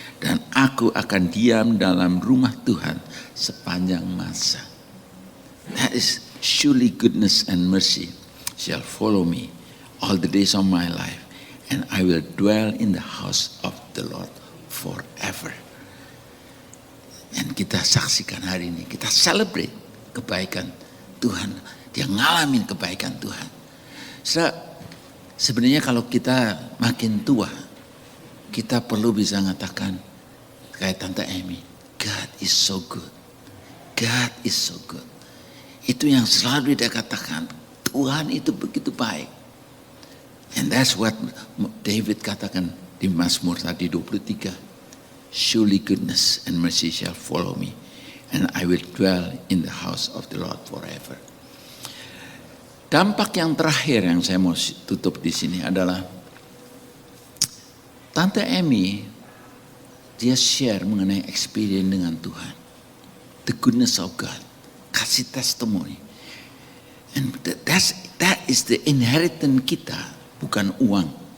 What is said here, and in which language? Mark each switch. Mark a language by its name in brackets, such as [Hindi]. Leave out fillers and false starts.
[Indonesian] Dan aku akan diam dalam rumah Tuhan sepanjang masa. [English] That is surely goodness and mercy shall follow me all the days of my life. And I will dwell in the house of the Lord forever. [Indonesian] Dan kita saksikan hari ini, kita celebrate kebaikan Tuhan. Dia ngalamin kebaikan Tuhan. Sebenarnya kalau kita makin tua, kita perlu bisa mengatakan kayak Tante Amy, [English] God is so good. God is so good. [Indonesian] Itu yang selalu dia katakan, Tuhan itu begitu baik. [English] And that's what [Indonesian] David katakan di Mazmur tadi 23. [English] Surely goodness and mercy shall follow me, and I will dwell in the house of the Lord forever. [Indonesian] Dampak yang terakhir yang saya mau tutup di sini adalah Tante Amy, dia share mengenai experience dengan Tuhan. [English] The goodness of God. [Indonesian] Kasih testimoni. [English] And that is the inheritance [Indonesian] kita, bukan uang.